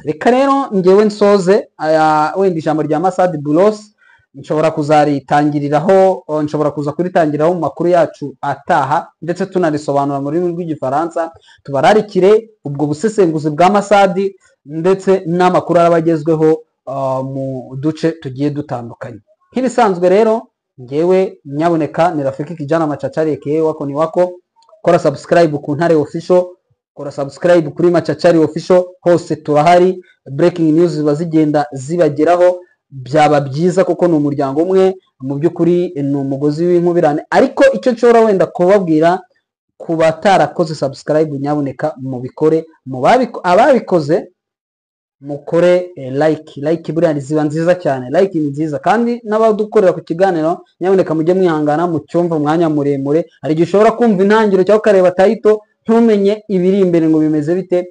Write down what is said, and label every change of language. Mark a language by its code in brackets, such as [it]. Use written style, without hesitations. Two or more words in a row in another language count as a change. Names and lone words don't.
[rw] Reka rero ngewe nsoze wenda ijambo rya Masad Boulos nshobora kuzaritangiriraho, nshobora kuza kuritangiriraho mu makuru yacu ataha, ndetse tunarisobanura mu rurimi rw'igifaransa, tubararikire ubwo busesenguzi bwa Masad ndetse n'amakuru arabagezweho mu duce tugiye dutandukanye. Nk'ibisanzwe rero ngewe nyaboneka ni Rafiki Kijana Machachari aka wako ni wako. Kora subscribe ku Ntare Official, kora subscribe kuri Machachari Official, hose turahari, [en] breaking news [rw] ziba zigenda zibageraho, byaba byiza kuko ni umuryango umwe, mu by'ukuri ni umugozi w'inkubirane. Ariko icyo nshobora wenda kubabwira ku batarakoze subscribe, nyaboneka mubikore, ababikoze mukore like buriya ziba nziza cyane, like ni nziza, kandi n'abadukorera ku kiganiro nyaboneka mujye mwihangana mu cyumva umwanya muremure, hari igihe ushobora kumva intangiriro cyangwa ukareba title ntumenye ibiri imbere ngo bimeze bite.